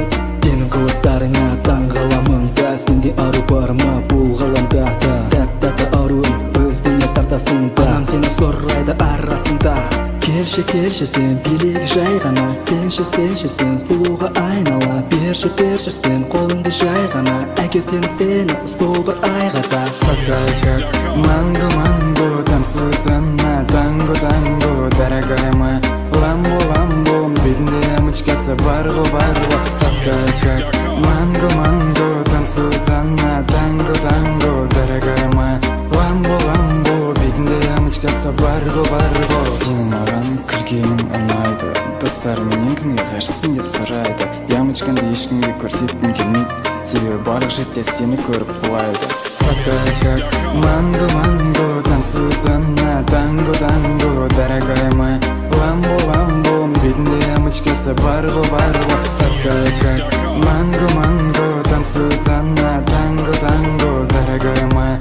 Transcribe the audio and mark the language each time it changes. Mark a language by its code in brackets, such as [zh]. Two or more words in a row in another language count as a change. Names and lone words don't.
[kk] Сенің қылықтарыңа таң қаламын да, сенде ару бар ма бұл ғаламда да. Тәп-тәтті аруым өзіңе тартасың да, анам сені сұрайды арасында. Келші, келші сен билік жай ғана, сенші сен сұлуға айнала. Берші сен қолыңды жай ғана, әкетем сені сол бір айғада. [ru] Сладкая как манго, манго, танцует она, танго, танго, дорогая моя. Ламбо, ламбо, бедная ямочкасы, барго, барго. Сладкая как манго, манго, танцует она, танго, танго, дорогая моя. Ламбо, ламбо, бедная ямочкасы, барго, барго. [kk] Сен маған күлгенің ұнайды, достары менен кімге қашсың деп сұрайды. Ямочкаңды ешкімге көрсеткім келмейді, себебі барлық жерде сені көріп құлайды. [ru] Сладкая как манго, манго, танцует она танго, танго, дорогая моя. Ламбо, ламбо, [kk] бетінде ямочкасы бар ғой. [ru] Сладкая как манго, манго, танцует она танго, танго, дорогая моя.